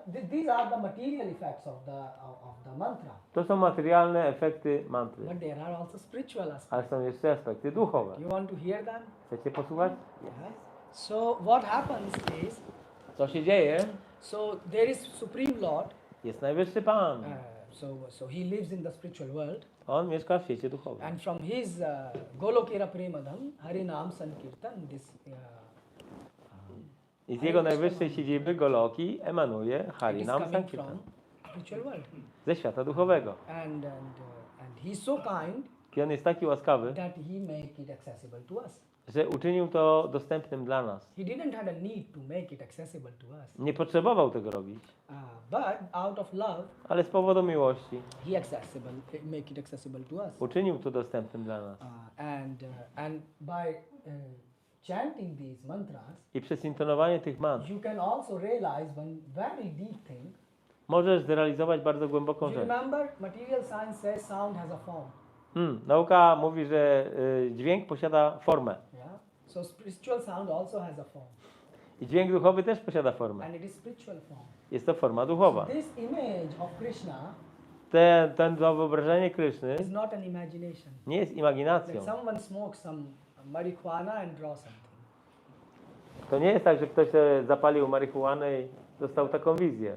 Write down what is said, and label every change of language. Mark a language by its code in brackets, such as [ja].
[en] These are the material effects of the mantra. [pl] To są materialne efekty mantry, [en] But there are also spiritual aspects. [pl] ale są jeszcze aspekty duchowe. [en] You want to hear them? [pl] Chcecie posłuchać? [en] Yes. So what happens is, [pl] Co się dzieje? [en] so there is Supreme Lord. [pl] Jest Najwyższy Pan. [en] So he lives in the spiritual world, [pl] On mieszka w świecie duchowym. [en] and from his Golokera Premadam, Harinam Sankirtan, this [pl] I z jego najwyższej siedziby Goloki emanuje [en] it is [pl] Harinam [en] coming [pl] Sankirtan. [en] from spiritual world, [pl] Ze świata duchowego. [en] and he's so kind [pl] I on jest taki łaskawy, [en] that he make it accessible to us. [pl] że uczynił to dostępnym dla nas. [en] He didn't have a need to make it accessible to us, [pl] Nie potrzebował tego robić, [en] but out of love, [pl] ale z powodu miłości [en] he make it accessible to us. [pl] uczynił to dostępnym dla nas. [en] And by chanting these mantras, [pl] I przez intonowanie tych mantr [en] you can also realize one very deep thing. [pl] możesz zrealizować bardzo głęboką [en] You [pl] rzecz. [en] remember, material science says sound has a form. [pl] Nauka mówi, że dźwięk posiada formę. [en] Yeah. So spiritual sound also has a form, [pl] I dźwięk duchowy też posiada formę. [en] and it is spiritual form. [pl] Jest to forma duchowa. [en] This image of Krishna [pl] To wyobrażenie Kryszny [en] is not an imagination. [pl] nie jest [en] Like [pl] imaginacją. [en] someone smokes some marijuana and draws something. [pl] To nie jest tak, że ktoś zapalił marihuanę i dostał taką wizję.